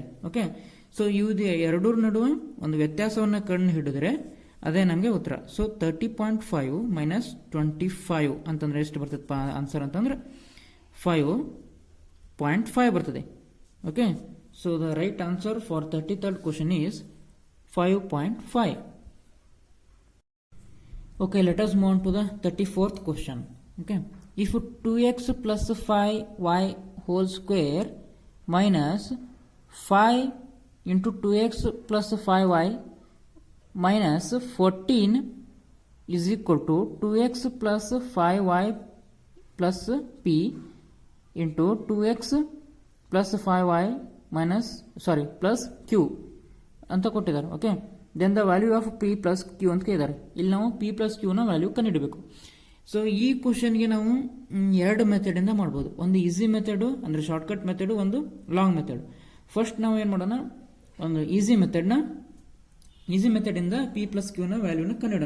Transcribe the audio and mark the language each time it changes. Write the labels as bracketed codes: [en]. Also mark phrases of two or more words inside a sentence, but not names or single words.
[en] okay, so [kn] ಇವ್ದು ಎರಡರ ನಡುವೆ ಒಂದು ವ್ಯತ್ಯಾಸವನ್ನು ಕಂಡು ಹಿಡಿದ್ರೆ ಅದೇ ನಮಗೆ ಉತ್ತರ. ಸೊ 30.5 ಮೈನಸ್ 25 ಅಂತಂದ್ರೆ ಎಷ್ಟು ಬರ್ತದಪ್ಪ ಆನ್ಸರ್ ಅಂತಂದ್ರೆ 5.5 ಬರ್ತದೆ. [en] okay, so the right answer for 33rd question is 5.5. Okay, let us move on to the 34th question. Okay, if 2x plus 5y whole square minus 5 into 2x plus 5y minus 14 is equal to 2x plus 5y plus p into 2x plus 5y plus q [kn] ಅಂತ ಕೊಟ್ಟಿದ್ದಾರೆ. [en] okay, then the value of p plus q [kn] ಅಂತ ಕೇಳಿದ್ದಾರೆ. ಇಲ್ಲಿ ನಾವು [en] p plus qನ value ಕಂಡುಹಿಡಬೇಕು. [kn] ಸೊ ಈ ಕ್ವಶನ್ಗೆ ನಾವು 2 ಮೆಥಡಿಂದ ಮಾಡ್ಬೋದು. ಒಂದು [en] easy method [kn] ಅಂದರೆ [en] shortcut method, [kn] ಒಂದು [en] long method. [kn] ಫಸ್ಟ್ ನಾವು ಏನು ಮಾಡೋಣ, ಒಂದು [en] easy methodಇಂದ p plus qನ valueನ [kn] ಕಂಡುಹಿಡೋಣ.